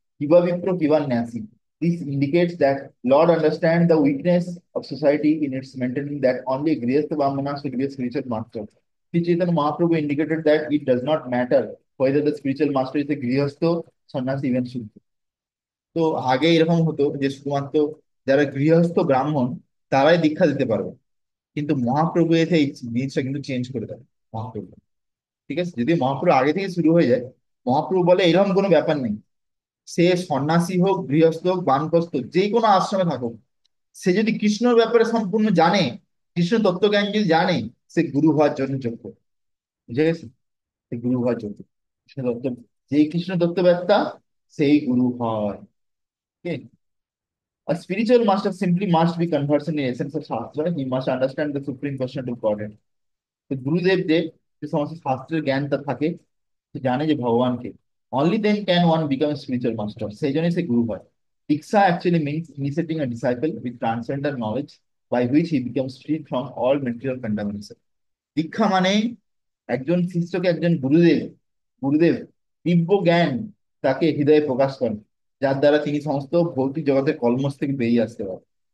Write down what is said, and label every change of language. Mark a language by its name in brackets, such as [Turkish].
[English] Kiva Vipro Kiva Nasi. This indicates that Lord understands the weakness of society in its maintaining that only Grihastha Brahmana should be a spiritual master. Sri Chaitanya Mahaprabhu indicated that it does not matter whether the spiritual master is a Grihastha, Sannyasi, even Shudra. [Bangla] তো আগে এরকম হতো যে শুধুমাত্র যারা গৃহস্থ ব্রাহ্মণ তারাই দীক্ষা দিতে পারবে, কিন্তু মহাপ্রভু এসে এই জিনিসটা কিন্তু চেঞ্জ করে দেয়। মহাপ্রভু, ঠিক আছে, যদি মহাপ্রভু আগে থেকে শুরু হয়ে যায়, মহাপ্রভু বলে এরকম কোনো ব্যাপার নেই। সে সন্ন্যাসী হোক, গৃহস্থ হোক, বানপ্রস্থ, যে কোনো আশ্রমে থাকুক, সে যদি কৃষ্ণর ব্যাপারে সম্পূর্ণ জানে, কৃষ্ণ তত্ত্বজ্ঞান যদি জানে, সে গুরু হওয়ার জন্য যোগ্য। বুঝে গেছে, সে গুরু হওয়ার যোগ্য। কৃষ্ণ তত্ত্ব, যেই কৃষ্ণ তত্ত্ববেত্তা সেই গুরু হয়। [English] Okay? A spiritual master simply must be conversant in essence of Shastra. He must understand the supreme question of Godhead. [Bangla] তো গুরুদেব যে যে সমস্ত শাস্ত্রের জ্ঞান তার থাকে, সে জানে যে ভগবানকে, [English] only then can one become spiritual master, [Bangla] সেই জন্যই সে গুরু হয়। [English] Diksha actually means initiating a disciple with transcendental knowledge by which he becomes free from all material contamination. [Bangla] দীক্ষা মানে একজন শিষ্যকে একজন গুরুদেব গুরুদেব দিব্য জ্ঞান তাকে হৃদয়ে প্রকাশ করেন, যার দ্বারা তিনি সমস্ত ভৌতিক জগতের কলমশ থেকে বেরিয়ে আসতে পারেন।